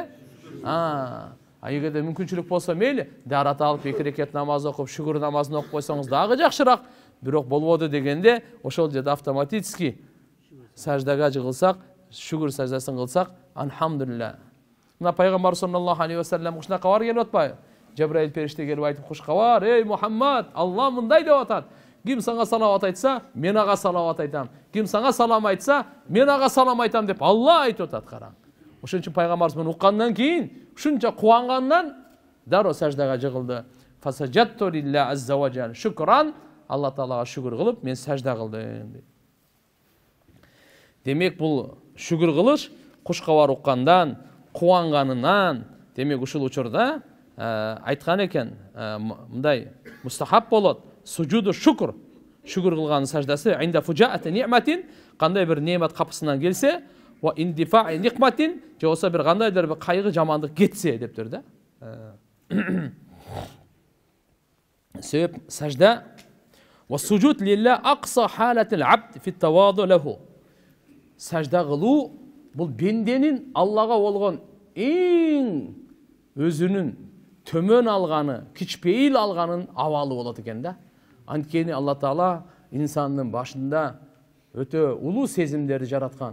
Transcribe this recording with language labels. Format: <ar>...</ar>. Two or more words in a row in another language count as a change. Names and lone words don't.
<ky>Эгерде мүмкүнчүлүк болсо мейли, дарат алып эки рекет намаз окуп, шүгүр намазын окуп койсоңуз дагы жакшыраак. Бирок болбоду дегенде, ошол жерде автоматически саждага жыгылсак, шүгүр саждасын кылсак, алхамдулилlah. Мына пайгамбар</ky> <ar>صلى الله عليه وسلم</ar> <ky>ушуна кабар келип атпайбы? Жабраил периште келип айтып, "Куш кабар, ey Muhammad, Алла мындай деп атат. Ким сага салават айтса, мен ага салават айтам. Ким сага салам айтса, мен ага салам айтам" деп Алла айтып атат, караң. Ошон үчүн пайгамбарыбыз муну уккандан кийин, ушунча кубангандан дароо саждага жыгылды.</ky> <ar>فسجدت لله عز وجل. Шукран,</ar> <ky>Алла Таалага шүгүр кылып, мен сажда кылдым. Демек бул шүгүр кылыш куш кабар уккандан, кубанганынан, демек ушул учурда айткан экен, мындай мустахаб болот.</ky> <ar>سجود الشكر.</ar> <ky>Шүгүр кылган саждасы</ky> <ar>عند فجاءة نعمة,</ar> <ky>кандай бир неемат капысынан келсе,</ky> <ar>واندفاع نقمة,</ar> <ky>же болсо бир кандайдыр бир кайгы жамандык кетсе дептир да.</ky> <ar>Себеп سجدة وسجود لله أقصى حالات العبد في التواضع له.</ar> <ky>Сажда кылуу бул бенденин Аллага болгон эң өзүнүн төмөн алганы, кичпейил алганын абалы болот экен да. Анткени Алла Таала инсандын башында өтө улуу сезимдерди жараткан.</ky>